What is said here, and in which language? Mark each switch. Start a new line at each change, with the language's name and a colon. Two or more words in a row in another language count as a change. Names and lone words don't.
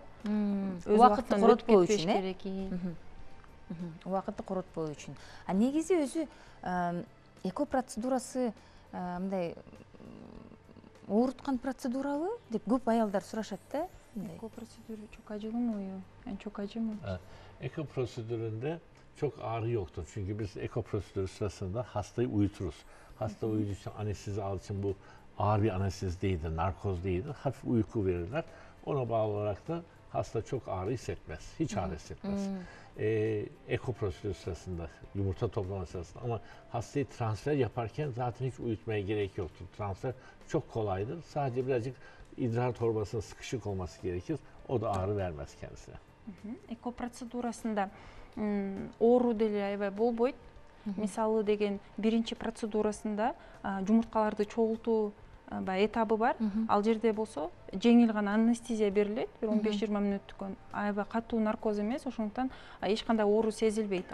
Kyrgyz: Убакытты коротпоо үчүн, убакытты коротпоо үчүн. Негизи өзү эко процедурасы мындай ооруткан процедурабы деп көп аялдар сурашат да.
Turkish: Eko prosedürü çok acılı mı? Yani çok acı mı? Eko prosedüründe çok ağrı yoktur. Çünkü biz eko prosedürü sırasında hastayı uyuturuz. Hasta uyuduğu için anestezi aldığı için bu ağır bir anestezi değildir, narkoz değildir. Hafif uyku verirler. Ona bağlı olarak da hasta çok ağrı hissetmez. Hiç ağrı hissetmez. Eko prosedürü sırasında, yumurta toplama sırasında. Ama hastayı transfer yaparken zaten hiç uyutmaya gerek yoktur. Transfer çok kolaydır. Sadece birazcık idrar torbasının sıkışık olması gerekir. O da ağrı vermez kendisine.
Kyrgyz: Эко процедурасында оору деле аябай болбойт. Мисалы деген биринчи процедурасында жумурткаларды чогултуу этабы бар. Ал жерде болсо жеңил гана анестезия берилет, 15-20 мүнөттүк. Аябай катуу наркоз эмес, ошондуктан эч кандай оору сезилбейт.